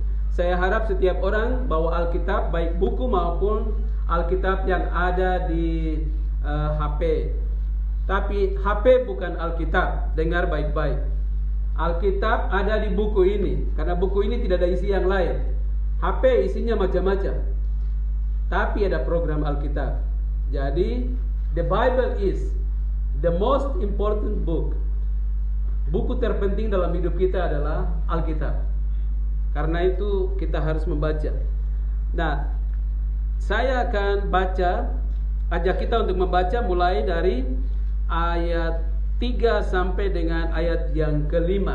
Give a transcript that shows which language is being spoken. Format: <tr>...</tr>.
<id>Saya harap setiap orang bawa Alkitab, baik buku maupun Alkitab yang ada di HP. Tapi HP bukan Alkitab, dengar baik-baik. Alkitab ada di buku ini, karena buku ini tidak ada isi yang lain. HP isinya macam-macam, tapi ada program Alkitab.</id> <en>Jadi the Bible is the most important book.</en> <id>Buku terpenting dalam hidup kita adalah Alkitab. Karena itu kita harus membaca. Nah, saya akan ajak kita untuk membaca mulai dari ayat 3 sampai dengan ayat yang ke-5.</id>